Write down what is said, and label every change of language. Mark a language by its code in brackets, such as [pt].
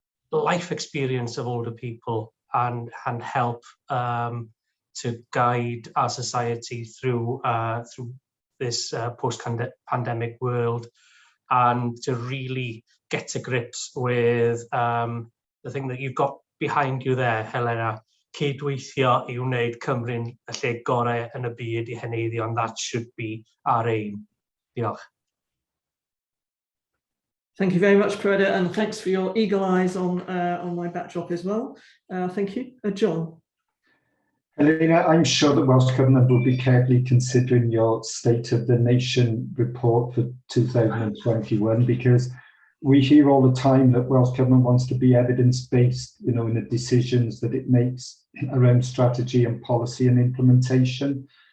[en] life experience of older people and help to guide our society through this post-pandemic world, and to really get to grips with the thing that you've got behind you there, Helena. [cy] Cydweithio I wneud Cymru'n y lle gorau yn y byd I heneiddio, and that should be our aim. Diolch. [en] Thank you very much, Pereda, and thanks for your eagle eyes on my backdrop as well. Thank you, John. Helena, I'm sure the Welsh Government will be carefully considering your State of the Nation report for 2021, because we hear all the time that Welsh Government wants to be evidence-based, in the decisions that it makes around strategy and policy and implementation.